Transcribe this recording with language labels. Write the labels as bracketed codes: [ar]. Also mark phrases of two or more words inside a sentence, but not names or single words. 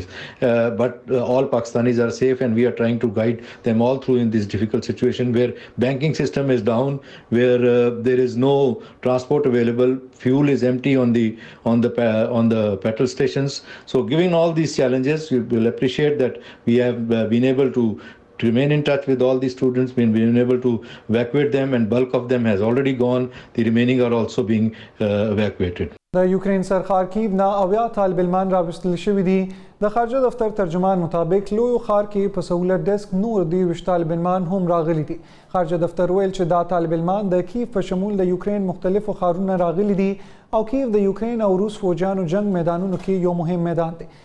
[en] But all Pakistanis are safe, and we are trying to guide them all through in this difficult situation where banking system is down, where there is no transport available, fuel is empty on the petrol stations. So given all these challenges, we will appreciate that we have been able to remain in touch with all these students, been able to evacuate them, and bulk of them has already gone. The remaining are also being evacuated. [ps] د یوکرین سرخار کیف نه 80 طالب علمان راوستل شوي دي. د خارجه دفتر ترجمان مطابق لوی ښار کې په سهولت ډیسک نور 23 طالب علمان هم راغلي دي. خارجه دفتر ویل چې دا طالب علمان د کیف په شمول د یوکرین مختلفو ښارونو راغلي دي او کیف د یوکرین او روس فوجانو جنگ میدانونو کې یو مهم میدان دی.